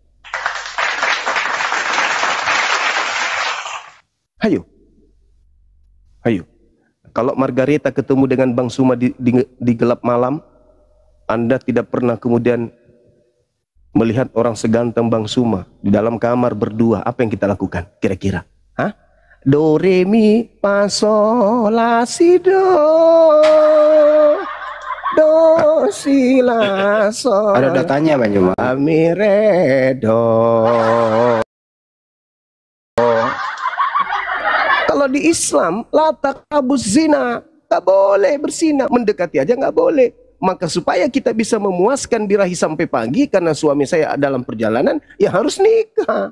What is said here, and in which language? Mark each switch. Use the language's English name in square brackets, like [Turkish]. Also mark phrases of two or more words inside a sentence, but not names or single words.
[Indonesian] Hayo. Kalau Margareta ketemu dengan Bang Suma di gelap malam, Anda tidak pernah kemudian melihat orang seganteng Bang Suma di dalam kamar berdua, apa yang kita lakukan kira-kira? Hah? Do, re, mi, fa, sol, la, si, do. Do, si, la, sol. Ada datanya Bang Jumat. Mi, re, do. Kalau di Islam, [Arabic] لا تقربوا الزنا, [Indonesian] nggak boleh berzina, mendekati aja nggak boleh. Maka supaya kita bisa memuaskan birahi sampai pagi, karena suami saya dalam perjalanan, ya harus nikah.